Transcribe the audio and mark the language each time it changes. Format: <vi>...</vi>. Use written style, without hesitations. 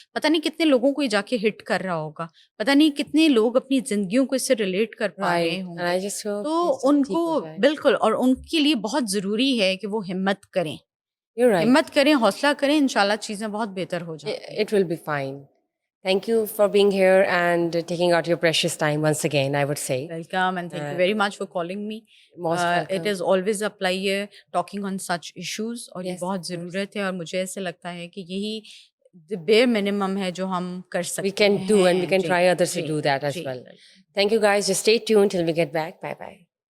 <ur>پتہ نہیں کتنے لوگوں کو یہ جا کے ہٹ کر رہا ہوگا, پتہ نہیں کتنے لوگ اپنی زندگیوں کو اس سے ریلیٹ کر پا رہے ہوں گے. تو ان کو بالکل, اور ان کے لیے بہت ضروری ہے کہ وہ ہمت کریں, ہمت کریں, حوصلہ کریں, انشاءاللہ چیزیں بہت بہتر ہو جائیں.</ur> <en>It will be fine. Thank you for being here and taking out your precious time once again, I would say. Welcome, and thank you very much for calling me. Most welcome. It is always a pleasure talking on such issues,</en> <ur>اور یہ بہت ضرورت ہے, اور مجھے ایسے لگتا ہے کہ یہی</ur> <en>the bare minimum</en> <ur>ہے جو ہم کر سکتے ہیں.</ur> <en>We can do, and we can try others to do that as well. Thank you guys. Just stay tuned till we get back. Bye bye.</en>